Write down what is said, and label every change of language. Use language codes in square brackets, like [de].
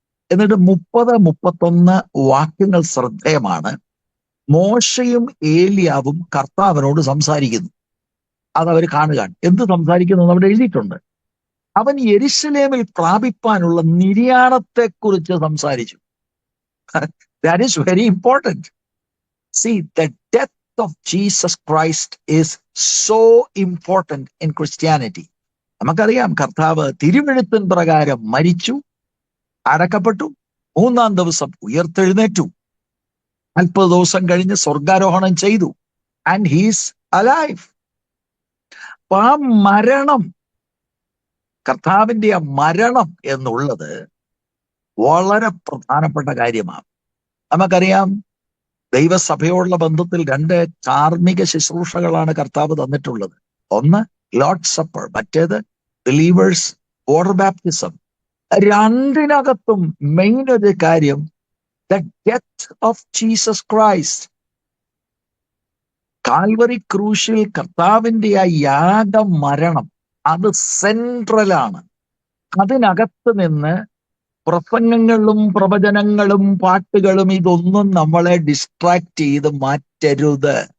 [ml] എന്നിട്ട് 30-31 വാക്യങ്ങൾ ശ്രദ്ധേയമാണ്. മോശയും ഏലിയാവും കർത്താവിനോട് സംസാരിക്കുന്നു. അതവർ കാണുക. എന്ത് സംസാരിക്കുന്നു അവിടെ എഴുതിയിട്ടുണ്ട്. അവൻ യെരുശലേമിൽ പ്രാപിപ്പാനുള്ള നിര്യാണത്തെക്കുറിച്ച് സംസാരിച്ചു. [en] That is very important. See, the death of Jesus Christ is so important in Christianity. [ml] നമുക്കറിയാം കർത്താവ് തിരുവെഴുത്തിൻ പ്രകാരം മരിച്ചു, അടക്കപ്പെട്ടു, 3-ാം ദിവസം ഉയർത്തെഴുന്നേറ്റു, 40 ദിവസം കഴിഞ്ഞ് സ്വർഗാരോഹണം ചെയ്തു. [en] And he's alive. [ml] അപ്പൊ ആ മരണം, കർത്താവിന്റെ ആ മരണം എന്നുള്ളത് വളരെ പ്രധാനപ്പെട്ട കാര്യമാണ്. നമുക്കറിയാം ദൈവസഭയോടുള്ള ബന്ധത്തിൽ 2 കാർമ്മിക ശുശ്രൂഷകളാണ് കർത്താവ് തന്നിട്ടുള്ളത്. ഒന്ന് ലോർഡ് സപ്പർ, മറ്റേത് ബിലീവേഴ്സ് വാട്ടർ ബാപ്റ്റിസം. രണ്ടിനകത്തും മെയിൻ ഒരു കാര്യം, [en] the death of Jesus Christ. [ml] Calvary ക്രൂശിൽ കർത്താവിന്റെ ആ യാഗമരണം അത് സെൻട്രലാണ്. അതിനകത്ത് നിന്ന് പ്രസംഗങ്ങളും പ്രവചനങ്ങളും പാട്ടുകളും ഇതൊന്നും നമ്മളെ ഡിസ്ട്രാക്ട് ചെയ്ത് മാറ്റരുത്.